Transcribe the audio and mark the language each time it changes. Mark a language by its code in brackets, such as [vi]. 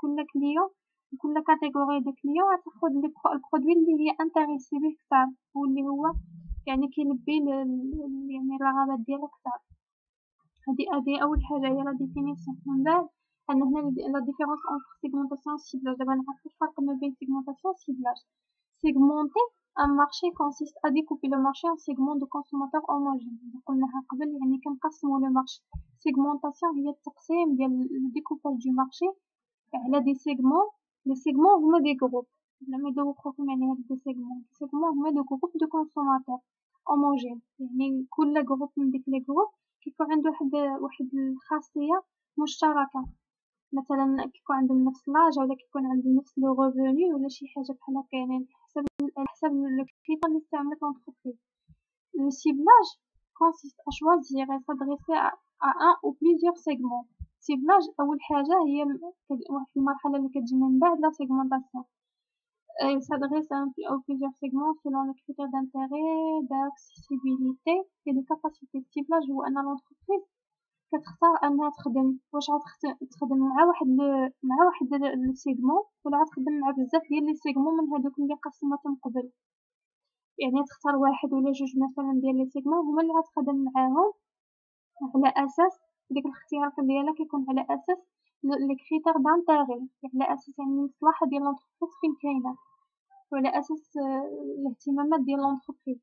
[ar] كل كليون كل كاتيجوري دو كليون غتاخد البرودوي اللي هي انتريسي بيه كثار، واللي هو يعني كيلبي يعني الرغبات ديالها كثار. هادي اول حاجه هي لا ديفينيسيون. من بعد عندنا هنا [fr] لا ديفيرونس اونتر سيغمونطاسيون و سيبلاج. [ar] دابا نعرفو الفرق ما بين سيغمونطاسيون و سيبلاج. [fr] سيغمونتي un marché consiste à découper le marché en segments de consommateurs homogènes. [ar] قلناها قبل، يعني كنقسمو لو مارشي. سيغمونطاسيون هي التقسيم ديال الديكوباج دو مارشي على دي سيغمون. لي سيغمون هما دي جروب، زعما يدوخوكم يعني هاد دي سيغمون. دي سيغمون هما دو جروب دو كونسوماتور homogène، يعني كل جروب من ديك لي جروب كيكون عنده واحد الخاصية مشتركة. مثلا كيكون عندهم نفس لاج، ولا كيكون عندهم نفس لو ريفوني، ولا شي حاجة بحال هكا، يعني على حسب لو كريتير اللي استعملت لونتربريز. [fr] Le ciblage consiste à choisir et s'adresser à un ou plusieurs segments. [ar] ciblage أول حاجة هي واحد المرحلة اللي كتجي من بعد لا segmentation. [fr] Il s'adresse à un ou plusieurs segments selon les critères d'intérêt, d'accessibilité et de capacité. [ar] ciblage هو أن l'entreprise كتختار أنها تخدم واش غتخدم مع واحد لو سيغمون، ولا غتخدم مع بزاف ديال لي سيغمون من هادوك اللي قسمتهم قبل. يعني تختار واحد ولا جوج مثلا ديال لي سيغمون هما اللي غتخدم معاهم على اساس ديك الاختيار ديالها كيكون على اساس لي كريتير دانتيغي، على اساس يعني المصلحه ديال لونتربريز فين كاينه، وعلى اساس الاهتمامات ديال لونتربريز.